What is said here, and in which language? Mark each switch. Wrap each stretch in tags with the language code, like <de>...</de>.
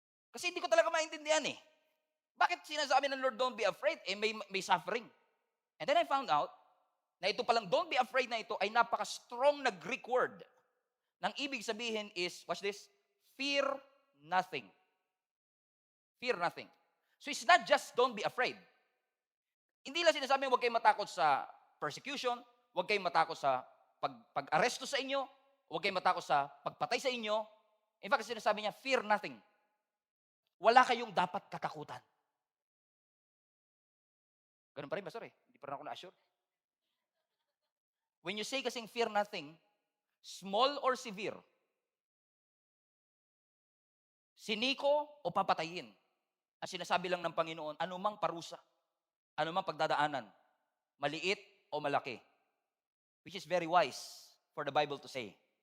<tl>Kasi hindi ko talaga maintindihan eh. Bakit sinasabi ng Lord,</tl> <en>don't be afraid?</en> <tl>Eh, may suffering. And then I found out na ito palang</tl> <en>don't be afraid</en> <tl>na ito ay napaka-strong na Greek word. Nang ibig sabihin</tl> <en>is, watch this, fear nothing. Fear nothing. So it's not just don't be afraid.</en> <tl>Hindi lang sinasabi huwag kayong matakot sa persecution, huwag kayong matakot sa pag-aresto sa inyo, huwag kayong matakot sa pagpatay sa inyo.</tl> <en>In fact,</en> <tl>sinasabi niya,</tl> <en>fear nothing.</en> <tl>Wala kayong dapat katakutan. Ganun pa rin, Pastor eh. Hindi pa rin ako na-assure.</tl> <en>When you say</en> <tl>kasing</tl> <en>fear nothing, small or severe,</en> <tl>siniko o papatayin, ang sinasabi lang ng Panginoon, anumang parusa, anumang pagdadaanan, maliit o malaki,</tl> <en>which is very wise for the Bible to say.</en>